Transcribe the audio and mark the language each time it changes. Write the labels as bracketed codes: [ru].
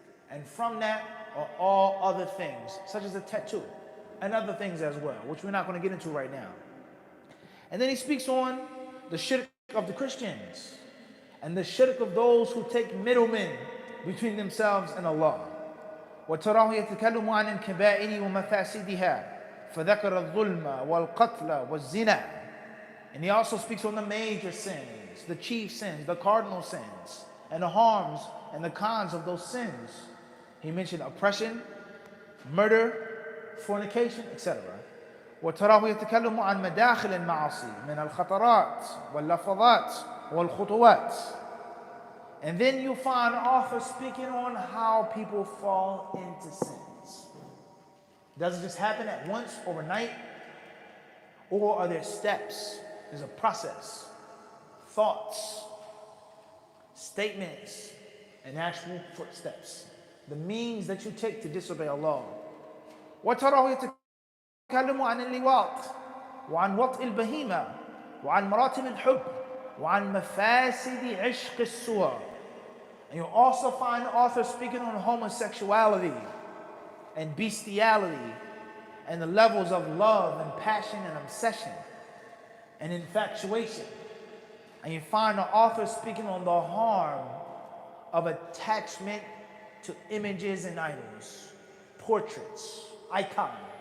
[en] And from that are all other things, such as a tattoo, and other things as well, which we're not going to get into right now. And then he speaks on the shirk of the Christians, and the shirk of those who take middlemen between themselves and Allah. [ar] وتراه يتكلم عن الكبائر ومفاسدها فذكر الظلم والقتل والزنا. [en] And he also speaks on the major sins, the chief sins, the cardinal sins, and the harms and the cons of those sins. He mentioned oppression, murder, fornication, etc. [ar] وتراه يتكلم عن مداخل المعاصي من الخطرات واللفظات والخطوات. [en] And then you find authors speaking on how people fall into sins. Does it just happen at once, overnight? Or are there steps? There's a process, thoughts, statements, and actual footsteps. The means that you take to disobey Allah. [ar] وتراه يتكلم عن اللواط وعن وطء البهيمة وعن مراتب الحب وعن مفاسد عشق الصور. [en] And you'll also find authors speaking on homosexuality and bestiality and the levels of love and passion and obsession and infatuation. And you find the author speaking on the harm of attachment to images and idols, portraits, icons.